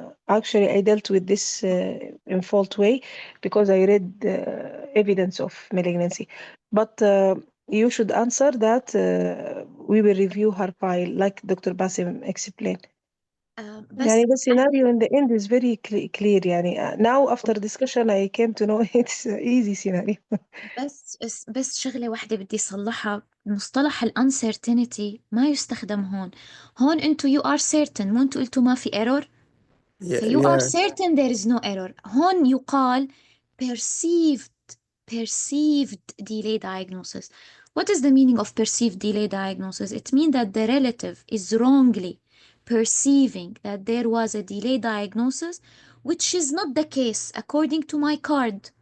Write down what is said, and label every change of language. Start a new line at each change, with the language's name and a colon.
English: Actually, I dealt with this in fault way because I read evidence of malignancy. But you should answer that we will review her file, like Dr. Basim explained.
Arabic: بس يعني
English: the scenario in the end is very clear. يعني now after discussion I came to know it's easy scenario.
Arabic: بس شغلة واحدة بدي أصلحها. مصطلح ال uncertainty ما يستخدم هون. هون أنتو
English: you are certain،
Arabic: مو أنتو قلتوا ما في error.
English: yeah, You are yeah. certain there is no error.
Arabic: هون يقال
English: perceived delay diagnosis. What is the meaning of perceived delay diagnosis? It means that the relative is wrongly perceiving that there was a delay diagnosis, which is not the case according to my card.